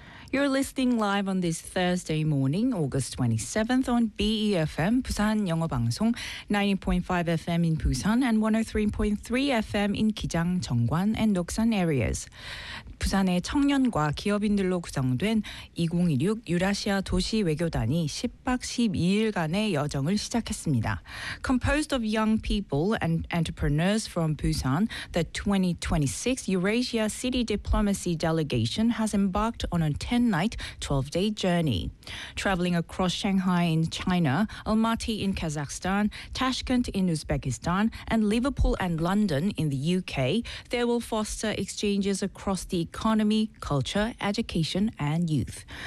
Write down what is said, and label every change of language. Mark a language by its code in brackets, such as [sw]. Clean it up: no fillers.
[en] You're listening live on this Thursday morning, August 27th on BEFM, Busan [ko] 영어 방송, [en] 90.5 FM in Busan and 103.3 FM in Gijang, Jeonggwan and Noksan areas. [ko] 부산의 청년과 기업인들로 구성된 2016 유라시아 도시 외교단이 10박 12일간의 여정을 시작했습니다. [en] Composed of young people and entrepreneurs from Busan, the 2026 Eurasia City Diplomacy Delegation has embarked on a 10-night, 12-day journey. Traveling across Shanghai in China, Almaty in Kazakhstan, Tashkent in Uzbekistan, and Liverpool and London in the UK, they will foster exchanges across the economy, culture, education, and youth.